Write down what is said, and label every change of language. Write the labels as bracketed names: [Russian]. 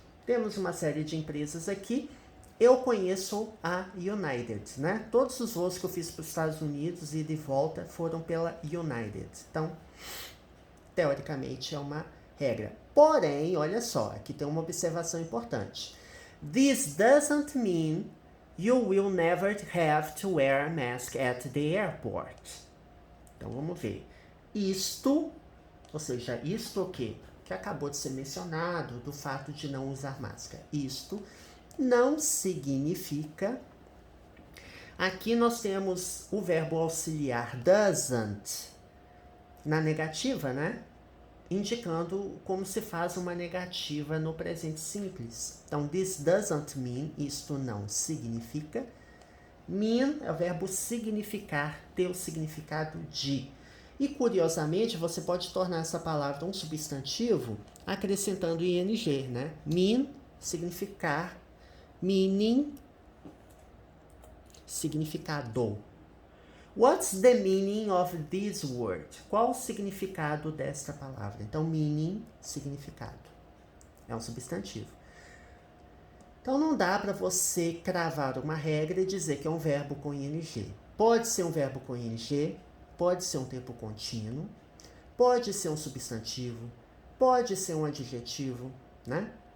[Portuguese] Temos uma série de empresas aqui. Eu conheço a United, né? Todos os voos que eu fiz para os Estados Unidos e de volta foram pela United. Então, teoricamente, é uma regra. Porém, olha só, aqui tem uma observação importante. [English] This doesn't mean you will never have to wear a mask at the airport. [Portuguese] Então, vamos ver. Isto, ou seja, isto o quê? Que acabou de ser mencionado do fato de não usar máscara. Isto não significa... Aqui nós temos o verbo auxiliar doesn't na negativa, né? Indicando como se faz uma negativa no presente simples. Então, [English] this doesn't mean, [Portuguese] isto não significa. Mean é o verbo significar, ter o significado de. E, curiosamente, você pode tornar essa palavra um substantivo acrescentando ing, né? Mean, significar. Meaning, significado. [English] What's the meaning of this word? [Portuguese] Qual o significado desta palavra? Então, meaning, significado. É um substantivo. Então, não dá para você cravar uma regra e dizer que é um verbo com ing. Pode ser um verbo com ing, pode ser um tempo contínuo, pode ser um substantivo, pode ser um adjetivo, né?